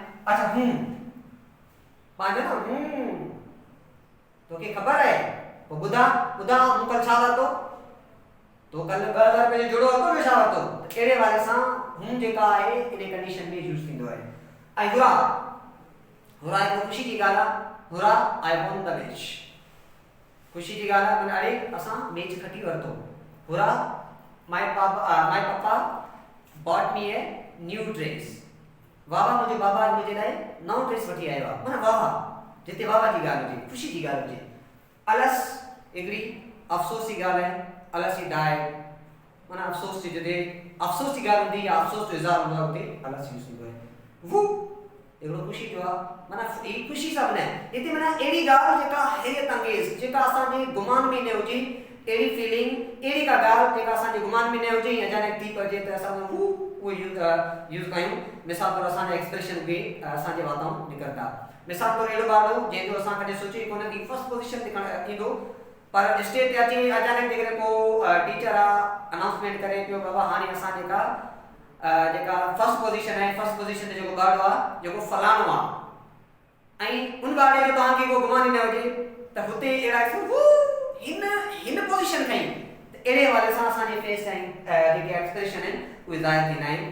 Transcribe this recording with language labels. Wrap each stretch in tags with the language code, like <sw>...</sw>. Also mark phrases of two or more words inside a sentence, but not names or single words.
<sd>अच्छा पंहिंजो न तोखे ख़बर आहे, पोइ ॿुधा मूं कल्ह छा वरितो, तो कल्ह 2000 रुपए जो जुड़ो वरितो, ॿियो छा वरितो, अहिड़े वारे सां जेका आहे इन कंडीशन में यूज़ थींदो आहे। ऐं हुरा हिकु ख़ुशी जी ॻाल्हि आहे, हुरा</sd> <en>I won the match,</en> <sd>ख़ुशी जी ॻाल्हि आहे, माना अरे असां मैच खटी वरितो।</sd> <en>hurrah my papa bought me a new dress,</en> <sd>वाह मुंहिंजे बाबा मुंहिंजे लाइ नओं ड्रेस वठी आयो आहे, माना वाह जिते बाबा जी ॻाल्हि हुजे, ख़ुशी जी ॻाल्हि हुजे। अलस हिकिड़ी अफ़सोस जी ॻाल्हि आहे,</sd> <en>alas he died,</en> <sd>माना अफ़सोस जी जॾहिं अफ़सोस जी ॻाल्हि हूंदी या अफ़सोस जो इज़हार हूंदो आहे उते अलस यूज़ थींदो आहे। वो हिकिड़ो ख़ुशी जो आहे, माना ही ख़ुशी सां न हिते माना अहिड़ी ॻाल्हि जेका हैरत अंगेज़, जेका असांजे गुमान में न हुजे, अहिड़ी फीलिंग, अहिड़ी का ॻाल्हि जेका असांजे गुमान में न हुजे या अचानक थी पइजे त असां उहो यूज़ कयूं। मिसाल तौरु असांजा एक्सप्रेशन उहे असांजे वातां निकिरंदा। मिसाल तौरु अहिड़ो ॿारु जंहिंजो असां कॾहिं सोचे कोन की</sd> <en>first position</en> <sd>ते खणणु ईंदो, पर स्टेज ते अची अचानक जेकॾहिं को टीचर आहे अनाउंसमेंट करे पियो बाबा हाणे असां जेका</sd> <en>first position</en> <sd>आहे,</sd> <en>first position</en> <sd>ते जेको ॿारु आहे जेको फलाणो आहे ऐं उन ॿार जो तव्हांखे को गुमान न हुजे त हुते अहिड़ा हिन पोजीशन खईं, त अहिड़े हवाले सां असांजे फेस ऐं जेके एक्सप्रेशन आहिनि उहे ज़ाहिर थींदा आहिनि।</sd>